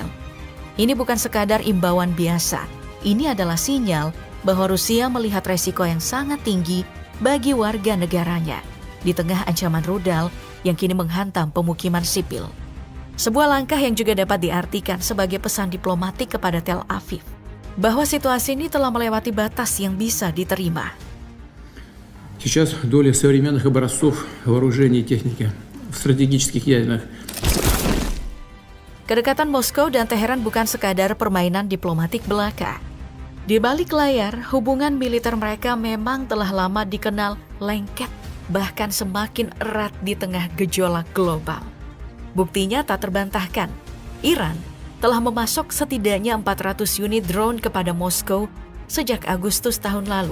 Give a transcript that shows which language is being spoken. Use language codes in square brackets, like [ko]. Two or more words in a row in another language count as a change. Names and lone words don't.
[id] Ini bukan sekadar imbauan biasa, ini adalah sinyal bahwa Rusia melihat resiko yang sangat tinggi bagi warga negaranya di tengah ancaman rudal yang kini menghantam pemukiman sipil. Sebuah langkah yang juga dapat diartikan sebagai pesan diplomatik kepada Tel Aviv, bahwa situasi ini telah melewati batas yang bisa diterima. [ru] Сейчас доля современных образцов вооружений и техники в стратегических ядерных. [id] Kedekatan Moskow dan Teheran bukan sekadar permainan diplomatik belaka. Di balik layar, hubungan militer mereka memang telah lama dikenal lengket, bahkan semakin erat di tengah gejolak global. Buktinya tak terbantahkan, Iran telah memasok setidaknya 400 unit drone kepada Moskow sejak Agustus tahun lalu.